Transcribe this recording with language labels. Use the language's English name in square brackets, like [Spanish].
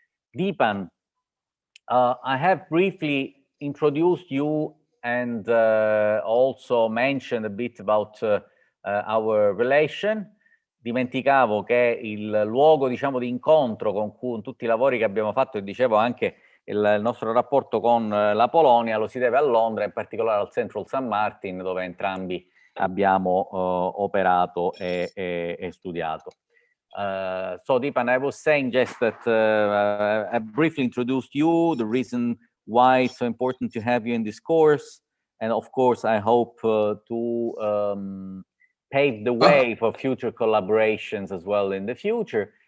[English] Deepan, I have briefly introduced you and also mentioned a bit about our relation. [Italian] Dimenticavo che il luogo, diciamo, di incontro con tutti i lavori che abbiamo fatto, e dicevo anche il nostro rapporto con la Polonia, lo si deve a Londra, in particolare al Central St. Martin, dove entrambi abbiamo operato e studiato. [English] So Deepan, I was saying just that I briefly introduced you, the reason why it's so important to have you in this course, and of course I hope to pave the way for future collaborations as well in the future.